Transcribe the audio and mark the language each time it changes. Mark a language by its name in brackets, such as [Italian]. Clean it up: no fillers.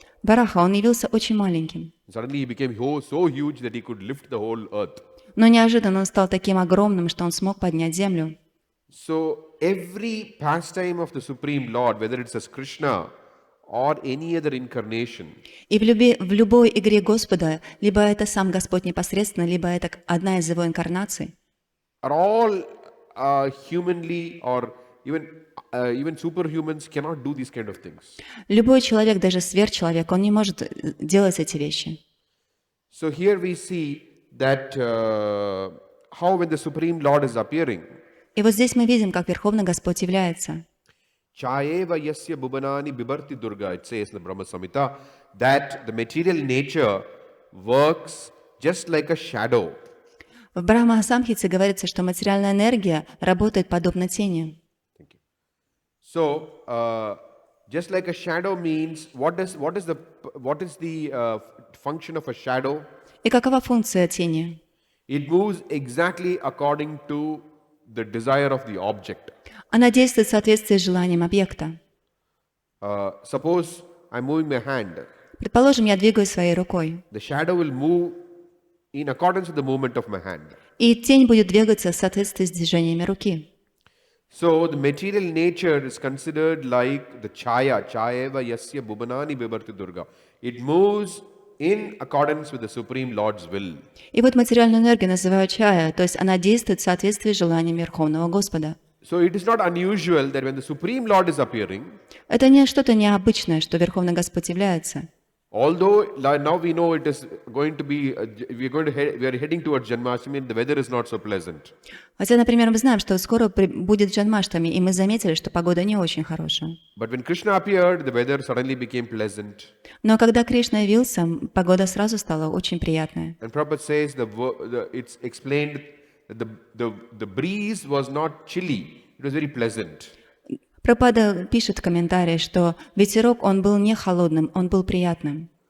[Russian] Вараха, он явился очень маленьким. [English] Suddenly he became so huge that he could lift the whole earth. [Russian] Но неожиданно он стал таким огромным, что он смог поднять землю. [English] So every pastime of the Supreme Lord, whether it's as Krishna or any other incarnation, [Russian] И в любой игре Господа, либо это сам Господь непосредственно, либо это одна из Его инкарнаций, [English] are all humanly or even superhumans cannot do these kind of things. [Russian] любой человек, даже сверхчеловек, он не может делать эти вещи. [English] So here we see that how when the Supreme Lord is appearing, [Russian] И вот здесь мы видим, как Верховный Господь является. [Sanskrit] Chayeva yasya bhubanani bibarti durga, [English] it says in the Brahma Samhita, that the material nature works just like a shadow. [Russian] В Брахма-самхите говорится, что материальная энергия работает подобно тени. [English] So, just like a shadow means, what is the function of a shadow? [Russian] И какова функция тени? [English] It moves exactly according to the desire of the object. [Russian] Она действует в соответствии с желанием объекта. [English] Suppose I'm moving my hand. [Russian] Предположим, я двигаю своей рукой, [English] The shadow will move in accordance with the movement of my hand. [Russian] и тень будет двигаться в соответствии с движениями руки. [English] So the material nature is considered like the [Sanskrit] chayeva yasya bhubanani bibarti durga. [English] It moves in accordance with the Supreme Lord's will. [Russian] И вот материальную энергию называют чая, то есть она действует в соответствии с желанием Верховного Господа. [English] So it is not unusual that when the Supreme Lord is appearing, [Russian] Это не что-то необычное, что Верховный Господь является. [English] although now we know it is going to be, we are heading towards Janmashtami, the weather is not so pleasant. [Russian] Хотя, например, мы знаем, что скоро будет Джанмаштами, и мы заметили, что погода не очень хорошая. [English] But when Krishna appeared, the weather suddenly became pleasant. [Russian] Но когда Кришна явился, погода сразу стала очень приятная. [English] And Prabhupada says it's explained that the breeze was not chilly, it was very pleasant. [Russian] Прабхупада пишет в комментарии, что ветерок, он был не холодным, он был приятным.